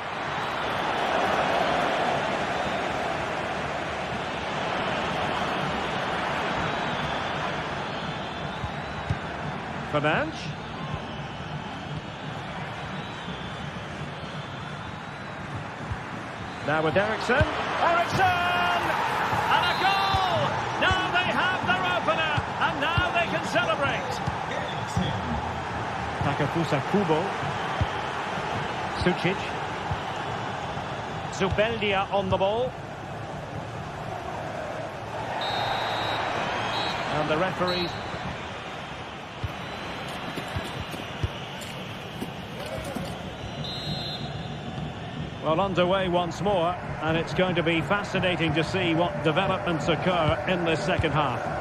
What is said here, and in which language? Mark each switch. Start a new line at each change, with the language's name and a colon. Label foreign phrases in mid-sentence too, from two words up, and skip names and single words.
English: Fernandes. Now with Eriksen. Eriksen! And a goal! Now they have their opener, and now they can celebrate. Takefusa Kubo. Sucic. Zubeldia on the ball. And the referees. Well, underway once more, and it's going to be fascinating to see what developments occur in this second half.